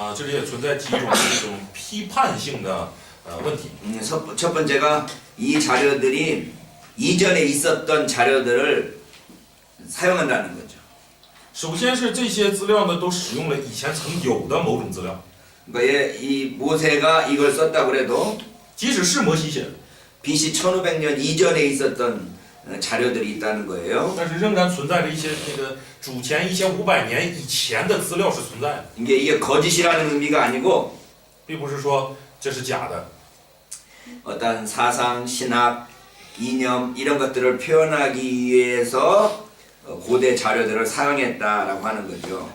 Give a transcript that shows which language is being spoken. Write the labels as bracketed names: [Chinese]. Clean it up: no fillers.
[Chinese] 这里也存在几种这种批判性的问题。 [Korean] 첫 번째가 이 자료들이 이전에 있었던 자료들을 사용한다는 거죠. [Chinese] 首先是这些资料呢，都使用了以前曾有的某种资料， [Korean] 그러니까 이 모세가 이걸 썼다고 해도 [Chinese] 即使是摩西写的， [Korean] BC 1500년 이전에 있었던 자료들이 있다는 거예요. [Chinese] 但是仍然存在着一些那个主前1500年以前的资料是存在的， [Korean] 이게 거짓이라는 의미가 아니고 [Chinese] 并不是说这是假的。 [Korean] 어떤 사상, 신학, 이념 이런 것들을 표현하기 위해서 고대 자료들을 사용했다라고 하는 거죠.